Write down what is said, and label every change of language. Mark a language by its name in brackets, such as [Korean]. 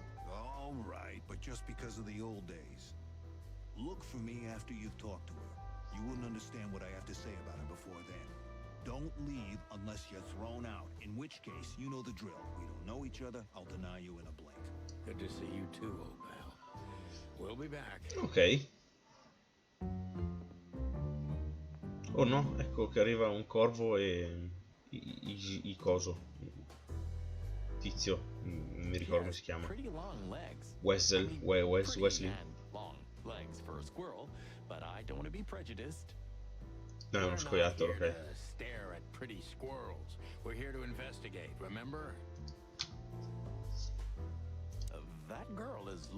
[English] All right, but just because of the old days. Look for me after you've talked to her. You wouldn't understand what I have to say about her before then. Don't leave unless you're thrown out, in which case, you know the drill. We don't know each other, I'll deny you in a blink. Good to see you too, old pal. We'll be back. Ok. [Italian] Oh no, ecco che arriva un corvo e i coso. Tizio, non mi ricordo come si chiama. [English] Pretty long legs. Wesley. Pretty and long legs for a squirrel, but I don't want to be prejudiced. [Italian] No, è uno scoiattolo, ok. [English] Stare at pretty squirrels. We're here to investigate, remember? That girl is...